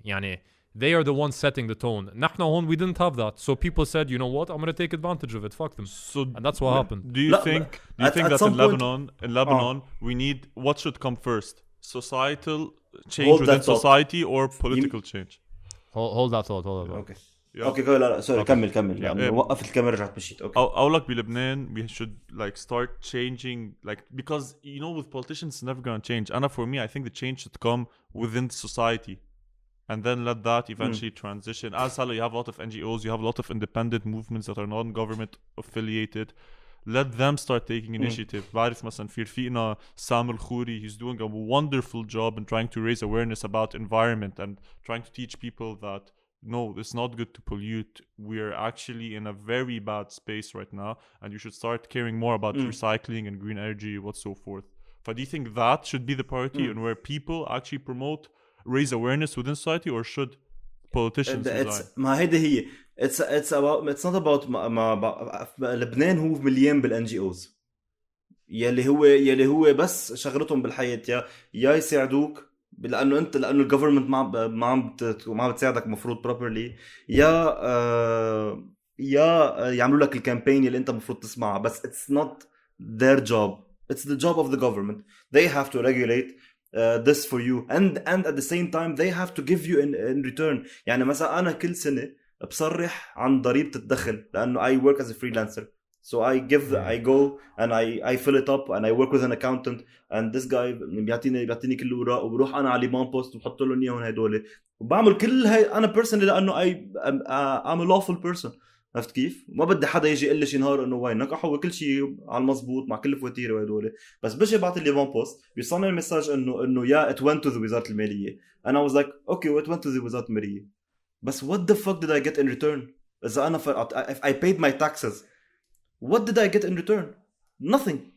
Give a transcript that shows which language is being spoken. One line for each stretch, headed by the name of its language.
English: Yani, they are the ones setting the tone. We didn't have that. So people said, you know what? I'm going to take advantage of it. Fuck them. And that's what happened. Do you think that in Lebanon, we need, what should come first? Societal change within society or political change? Hold that thought. Okay.
Arabic: Okay, لا sorry كمل يعني وقفت الكاميرا رجعت مشيت.
English: Okay.
Arabic: أقول لك بلبنان
English: we should like start changing because with politicians it's never going to change. And for me, I think the change should come within society. And then let that eventually transition. As you have a lot of NGOs, you have a lot of independent movements that are non-government affiliated. Let them start taking initiative.
Arabic: بعرف مثلا في رفيقنا
English: Sam Al-Khouri, he's doing a wonderful job in trying to raise awareness about environment and trying to teach people that no, it's not good to pollute. We're actually in a very bad space right now, and you should start caring more about recycling and green energy, what so forth. But do you think that should be the priority and where people actually raise awareness within society, or should politicians
Arabic: ما هيدا هي
English: it's not about
Arabic: لبنان هو مليان بالان جي اوز يلي هو بس شغلتهم بالحياة يا يساعدوك لانه الجفرمنت ما عم بتساعدك مفروض properly يا يعملوا لك الكامبين اللي انت مفروض تسمعها بس
English: it's not their job. It's the job of the government. They have to regulate this for you and at the same time they have to give you in return.
Arabic: يعني مثلا أنا كل سنة بصرح عن ضريبة الدخل لأنه
English: I work as a freelancer. So I go and I fill it up and I work with an accountant and this guy
Arabic: بيعطيني كل الأوراق وبروح أنا على ليبان بوست وبحط لهم إياهم هدول وبعمل كل هاي أنا
English: personally لأنه I'm a lawful person.
Arabic: عرفت كيف؟ ما بدي حدا يجي يقول لي شي نهار انه وينك احول كل شيء على المضبوط مع كل الفواتير وهدول بس بجي بعت لي فون بوست بيصنع المساج انه يا
English: it went to
Arabic: وزارة المالية
English: and I was like okay it went to
Arabic: وزارة المالية بس
English: what the fuck did I get in return؟
Arabic: إذا أنا
English: if I paid my taxes what did I get in return؟
Arabic: nothing.